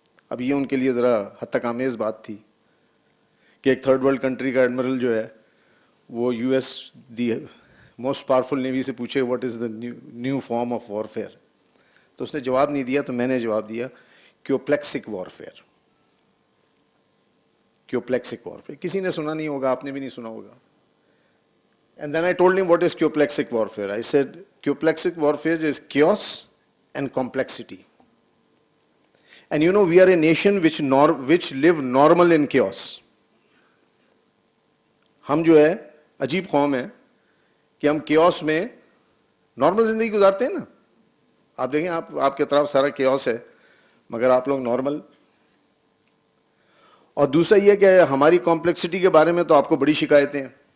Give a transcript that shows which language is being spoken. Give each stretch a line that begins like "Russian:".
Urdu: اب یہ ان کے لیے ذرا حتک آمیز بات تھی کہ ایک تھرڈ ورلڈ کنٹری کا ایڈمرل جو ہے وہ U S the most powerful navy سے پوچھے
English: What is the new form of warfare.
Urdu: تو اس نے جواب نہیں دیا, تو میں نے جواب دیا کیوپلیکسک وارفیئر. کیوپلیکسک وارفیئر کسی نے سنا نہیں ہوگا, آپ نے بھی نہیں سنا ہوگا.
English: And then I told him what is Kyoplexic warfare. I said Kyoplexic warfare is chaos and complexity. And you know, we are a nation which live normal in chaos.
Urdu: ہم جو ہے عجیب قوم ہے کہ ہم chaos میں نارمل زندگی گزارتے ہیں نا. آپ دیکھیں, آپ کے طرف سارا chaos ہے مگر آپ لوگ نارمل. اور دوسرا یہ کہ ہماری کمپلیکسٹی کے بارے میں تو آپ کو بڑی شکایتیں ہیں.